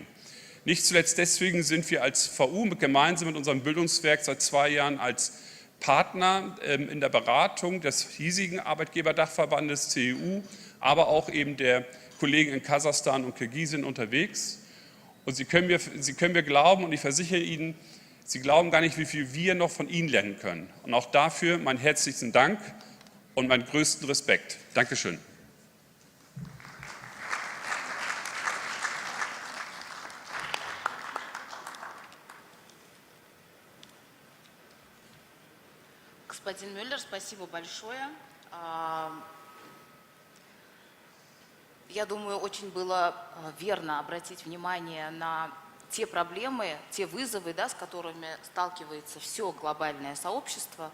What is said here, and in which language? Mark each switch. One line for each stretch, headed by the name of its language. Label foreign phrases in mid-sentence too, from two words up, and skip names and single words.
German: Nicht zuletzt deswegen sind wir als VU gemeinsam mit unserem Bildungswerk seit 2 Jahren als Partner in der Beratung des hiesigen Arbeitgeberdachverbandes CEU, aber auch eben der Kollegen in Kasachstan und Kirgisistan unterwegs. Und Sie können mir glauben, und ich versichere Ihnen, Sie glauben gar nicht, wie viel wir noch von Ihnen lernen können. Und auch dafür meinen herzlichen Dank und meinen größten Respekt. Dankeschön.
Russian: Господин Мюллер, спасибо большое. Я думаю, очень было верно обратить внимание на те проблемы, те вызовы, да, с которыми сталкивается все глобальное сообщество.